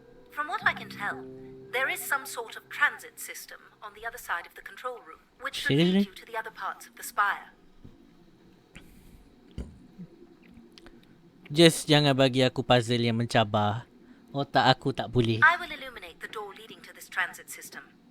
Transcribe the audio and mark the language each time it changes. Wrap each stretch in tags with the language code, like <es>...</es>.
<en>From what I can tell, there is some sort of transit system on the other side of the control room, which should lead Seriously? you to the other parts of the spire.</en> <ms>Just jangan bagi aku puzzle yang mencabar. Otak aku tak boleh.</ms> <en>I will illuminate the door leading to this transit system.</en>